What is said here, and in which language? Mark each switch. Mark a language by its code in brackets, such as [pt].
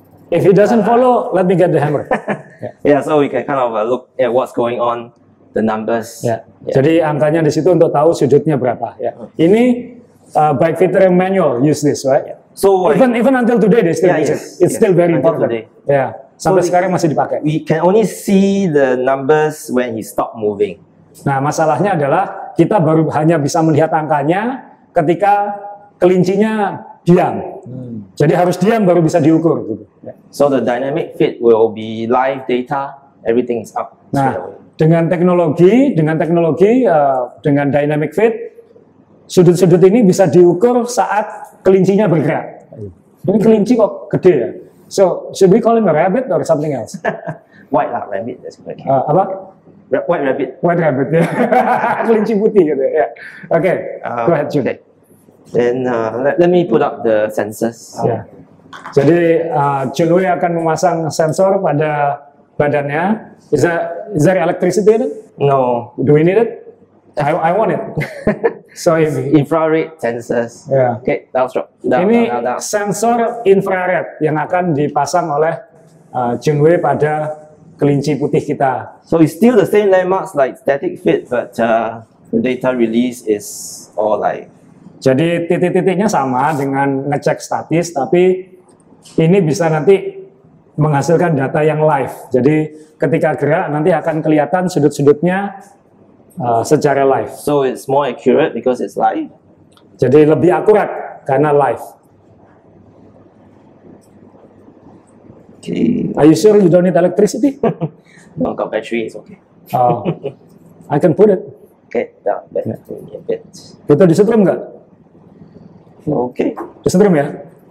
[en] If he doesn't follow, let me get the hammer. Yeah, so we can kind of look at what's going on, the numbers. [id] Ya. Jadi angkanya di situ untuk tahu sudutnya berapa. Ya. [en] Ini bike fitter manual use this, right? So even until today they still use it. It's still very until important. today. [id] Ya. Sampai sekarang masih dipakai. [en] We can only see the numbers when he stop moving. [id] Nah, masalahnya adalah kita baru hanya bisa melihat angkanya ketika kelincinya diam. Jadi harus diam baru bisa diukur gitu. Ya. [en] So the dynamic fit will be live data, everything is up. [id] Nah, dengan teknologi dengan dynamic fit, sudut-sudut ini bisa diukur saat kelincinya bergerak. Ini kelinci kok gede ya. [en] So, should we call him a rabbit or something else? White rabbit, that's good. [id] Apa? [en] White rabbit. White rabbit [id] ya. Kelinci putih gitu ya. Oke, [en] go ahead [id] Jun. [en] Okay. Then let me put up the sensors. [id] Ya. Jadi Chun Wei akan memasang sensor pada badannya. [en] Is there electricity in it? No. Do we need it? I want it. So Infrared sensors. Yeah. Okay, downstroke. Down, [id] ini [en] down, down. [id] sensor infrared yang akan dipasang oleh Chun Wei pada kelinci putih kita. [en] So it's still the same landmarks like static fit, but the data release is all like. [id] Jadi titik-titiknya sama dengan ngecek statis, tapi ini bisa nanti menghasilkan data yang live. Jadi ketika gerak nanti akan kelihatan sudut-sudutnya secara live. [en] So it's more accurate because it's live. [id] Jadi lebih akurat karena live. [en] Okay. Are you sure you don't need electricity? No, got battery, it's okay. I can put it. Okay, down back a bit. [id] Kita disetrum nggak? [en] Okay. [id] Disetrum ya?